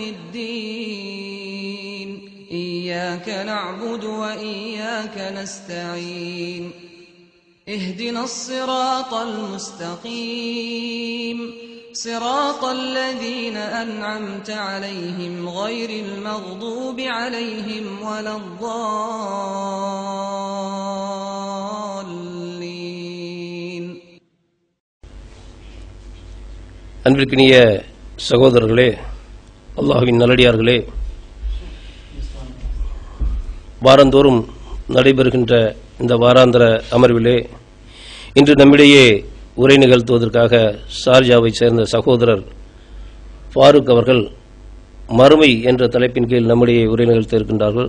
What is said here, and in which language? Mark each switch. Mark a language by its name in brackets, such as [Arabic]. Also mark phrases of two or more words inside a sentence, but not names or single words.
[Arabic] الدين إياك نعبد وإياك نستعين اهدنا الصراط المستقيم صراط الذين أنعمت عليهم غير المغضوب عليهم ولا الضالين. [Tamil] அன்பிற்கினிய சகோதரர்களே, அல்லாஹ்வின் நல்லடியார்களே, வாரந்தோறும் நடைபெறுகின்ற இந்த வாராந்திர அமர்விலே இன்று நம்மிடையே உரை நிகழ்த்துவதற்காக ஷார்ஜாவை சேர்ந்த சகோதரர் ஃபாரூக் அவர்கள் மறுமை என்ற தலைப்பின் கீழ் நம்முடைய உரை நிகழ்த்த இருக்கின்றார்கள்.